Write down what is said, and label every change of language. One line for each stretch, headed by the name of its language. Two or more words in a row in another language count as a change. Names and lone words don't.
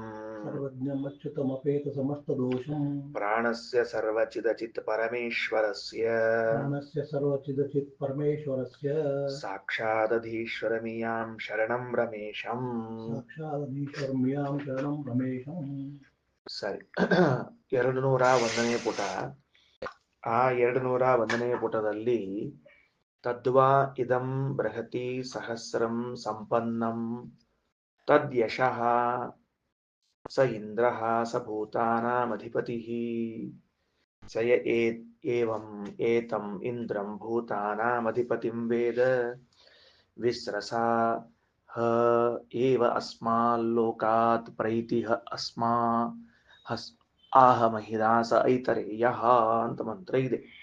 Sanskrit: सर्वज्ञमच्युतमपेतसमस्तदोषं प्राणस्य सर्वचिदचित् परमेश्वरस्य प्राणस्य सर्वचिदचित् परमेश्वरस्य साक्षादधीश्वरमियां शरणं रमेशम्। साक्षादधीश्वरम्यां शरणं रमेशं.
Kannada: ಸರಿ. 201ನೇ ಪುಟ. ಆ 201ನೇ ಪುಟದಲ್ಲಿ
Sanskrit: ತದ್ವಾ ಇದಂ ಬೃಹತಿ ಸಹಸ್ರಂ ಸಂಪನ್ನಂ ತದ್ಯಶಃ ಸ ಇಂದ್ರಃ ಸ ಭೂತಾನಾಮಧಿಪತಿಃ ಸ ಯ ಏವಂ ಏತಂ ಇಂದ್ರಂ ಭೂತಾನಾಮಧಿಪತಿಂ ವೇದ ವಿಸ್ರಸಾ ಹ ಏವ ಅಸ್ಮಾಲ್ಲೋಕಾತ್ ಪ್ರೈತಿಃ ಅಸ್ಮಾ ಹಸ್ ಆಹ ಮಹಿದಾಸ ಐತರೇಯಃ
Kannada: ಅಂತ ಮಂತ್ರ ಇದೆ.